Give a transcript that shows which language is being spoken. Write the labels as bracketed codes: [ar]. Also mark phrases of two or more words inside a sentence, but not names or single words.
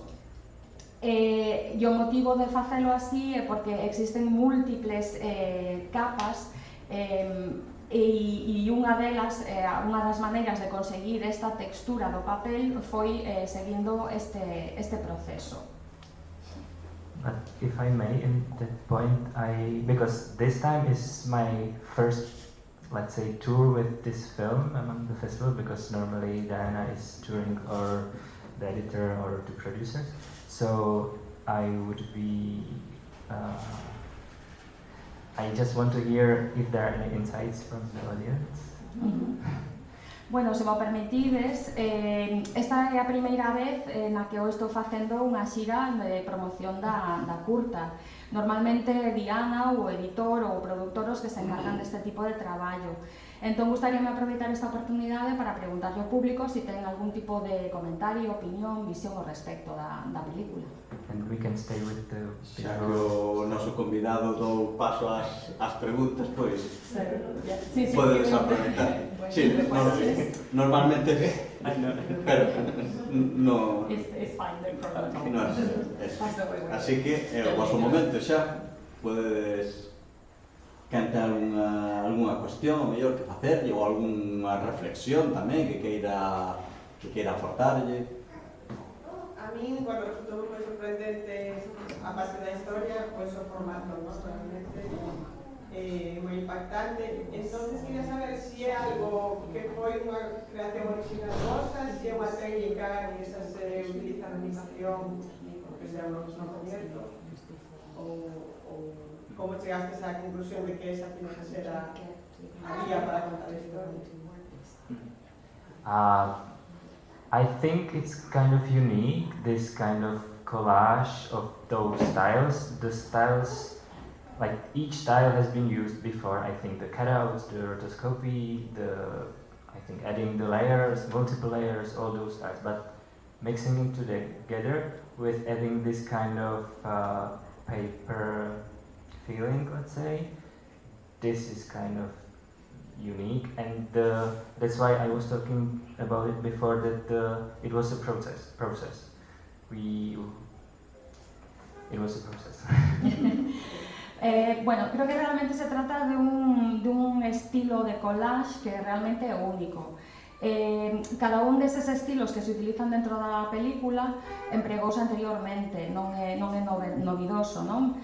[gl] E o motivo de facelo así é porque existen múltiples capas e unha delas, unha das maneiras de conseguir esta textura do papel foi seguindo este proceso. [en] But if I may, in that point, because this time is my first, let's say, tour with this film among the festival, because normally Diana is touring or the editor or the producers. So I would be, I just want to hear if there are any insights from the audience. [gl] Bueno, se me permitides, esta é a primeira vez na que eu estou facendo unha xira de promoción da curta. Normalmente Diana, o editor ou o produtor os que se encargan deste tipo de traballo. Entón, gustaríame aproveitar esta oportunidade para preguntarle ao público se ten algún tipo de comentario, opinión, visión ao respecto da película. [en] And we can stay with the [gl] xa que o noso convidado dou paso ás preguntas, pois podedes aproveitar. [es] Sí, normalmente, pero no... [en] It's fine, no problem. [gl] No, así que é o vosso momento xa, podedes cantar algunha cuestión, o mellor que facerlle, ou algunha reflexión tamén que queira aportarlle. A mí, bueno, resultou moi sorprendente, aparte da historia, pois o formato, ¿no? Realmente moi impactante. Entonces, queria saber se é algo que foi unha creación original vosa, se é unha técnica que se utiliza na animación, que sea un proxecto, ou como chegastes á conclusión de que esa [es] tiene que ser [gl] a guía para contar a historia? [en] I think it's kind of unique, this kind of collage of those styles. The styles, like each style has been used before. I think the cutouts, the rotoscopy, I think adding the layers, multiple layers, all those styles. But mixing it together with adding this kind of paper feeling, let's say, this is kind of unique, and that's why I was talking about it before, that it was a process. It was a process. [es] Bueno, creo que realmente se trata de un estilo de collage que realmente [gl] é único. Cada un deses estilos que se utilizan dentro da película empregouse anteriormente, non é novidoso, non?